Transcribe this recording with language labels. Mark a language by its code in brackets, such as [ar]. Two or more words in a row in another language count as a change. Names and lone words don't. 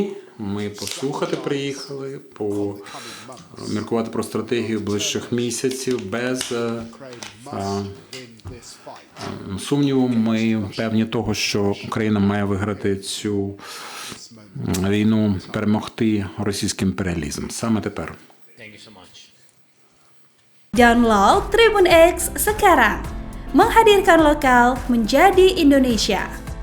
[uk] Ми послухати приїхали, поміркувати про стратегію ближчих місяців. Без сумніву, ми певні того, що Україна має виграти цю війну, перемогти російський імперіалізм. Саме тепер. [id] Download Tribun X sekarang, menghadirkan lokal menjadi Indonesia.